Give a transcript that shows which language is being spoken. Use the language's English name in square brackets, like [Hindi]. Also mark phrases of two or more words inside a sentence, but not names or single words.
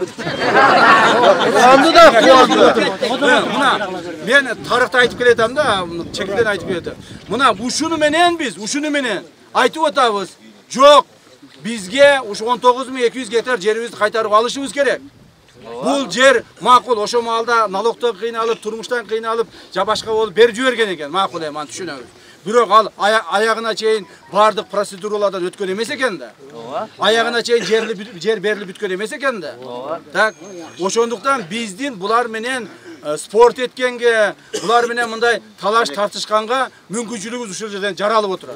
[Kyrgyz] Мына мен тарыхты айтып келетем да, чекилден айтып келетем. Мына ушуну менен айтып атабыз. Жок, бизге ушу 19200 гектар жерибизди кайтарып алышыбыз керек. Бул жер макул, ошо малда налогтан кыйналып, турмуштан кыйналып, жабашка болуп берип жиберген экен, макул эми, аны түшүнөбүз. Бирок ал аягына чейин бардык процедуралардан өткөн эмес экен да. Аягына чейин жер берилип бүткөн эмес экен да. Так, ошондуктан биздин булар менен спорт эткенге, булар менен мындай талаш тартышканга мүмкүнчүлүгүбүз ушул жерден жаралып отурат.